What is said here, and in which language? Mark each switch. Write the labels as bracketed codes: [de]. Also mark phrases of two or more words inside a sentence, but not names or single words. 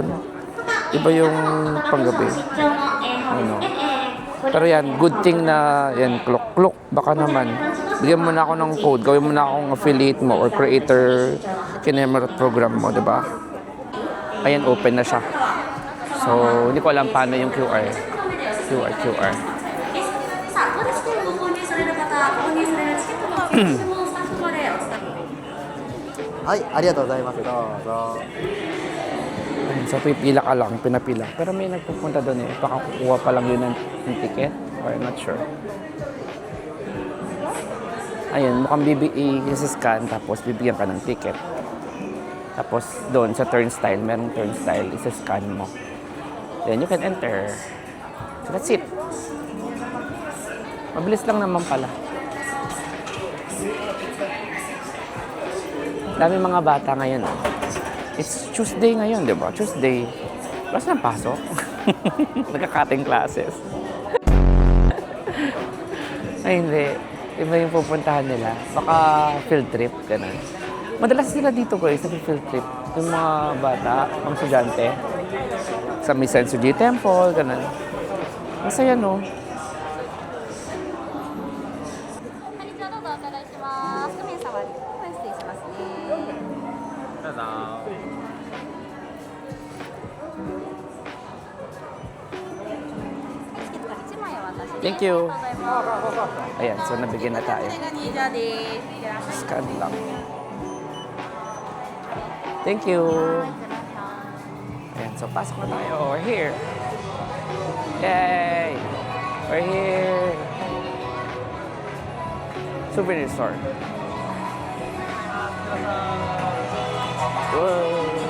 [tl] Iba yung panggabi. Ano. Pero yan, [en] good thing [tl] na, yan, klok-klok, baka naman. Bigyan mo na ako ng code, gawin mo na akong affiliate mo or creator kinemerate program mo, di ba? Ayan, open na siya. So, hindi ko alam paano yung QR. QR. [ja] はい、ありがとうございます。どうぞ。 [tl] So, pipila ka lang, pinapila. Pero may nagpupunta doon eh. Baka kukuha pa lang yun ng ticket. [en] Or I'm not sure. [tl] Ayun, mukhang i-scan tapos bibigyan ka ng ticket. Tapos doon sa turnstile, merong turnstile, i-scan mo. [en] Then you can enter. So that's it. [tl] Mabilis lang naman pala. Dami mga bata ngayon. [en] It's Tuesday [tl] ngayon, di ba? Tuesday. Plus ng pasok. Nagka- [en] cutting classes. [tl] Ay, hindi. Iba yung pupuntahan nila. Baka [en] field trip, [tl] gano'n. Madalas sila dito guys, sa [en] field trip. [tl] Yung mga bata, mga estudyante. Sa Misensuji Temple, gano'n. Masaya, no? [ja] こんにちは、どうぞお伺いします。皆様、失礼しますね。どうぞ。チケットから1枚お渡しです。 [en] Thank you. [ja] ありがとうございます。 [tl] Ayan, so nabigyan na tayo. [ja] これが入場です。いってらっしゃい。 [tl] Scan lang. [en] Thank you. [ja] いってらっしゃい。 [tl] Ayan, so pasok na tayo. [en] We're here. Yay! We're here. Souvenir store. Whoa.